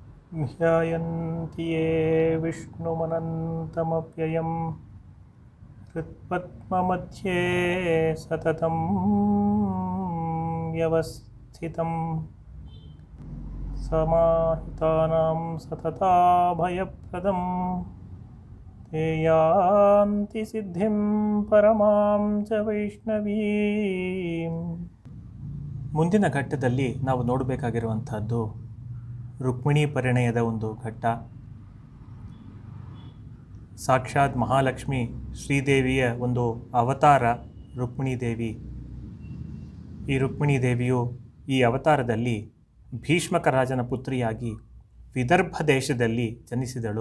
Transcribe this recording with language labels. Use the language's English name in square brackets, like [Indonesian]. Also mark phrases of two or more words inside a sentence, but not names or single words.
[Sanskrit] ध्यायन्ति ये विष्णुमनन्तमव्ययं हृत्पद्ममध्ये सततं व्यवस्थितं समाहितानां सतताभयप्रदं ते यान्ति सिद्धिं परमां च वैष्णवीಂ. [Kannada] ಮುಂದಿನ ಘಟ್ಟದಲ್ಲಿ ನಾವು ನೋಡಬೇಕಾಗಿರುವಂಥದ್ದು ರುಕ್ಮಿಣಿ ಪರಿಣಯದ ಒಂದು ಘಟ್ಟ. ಸಾಕ್ಷಾತ್ ಮಹಾಲಕ್ಷ್ಮಿ ಶ್ರೀದೇವಿಯ ಒಂದು ಅವತಾರ ರುಕ್ಮಿಣಿ ದೇವಿ. ಈ ರುಕ್ಮಿಣಿ ದೇವಿಯು ಈ ಅವತಾರದಲ್ಲಿ ಭೀಷ್ಮಕ ರಾಜನ ಪುತ್ರಿಯಾಗಿ ವಿದರ್ಭ ದೇಶದಲ್ಲಿ ಜನಿಸಿದಳು.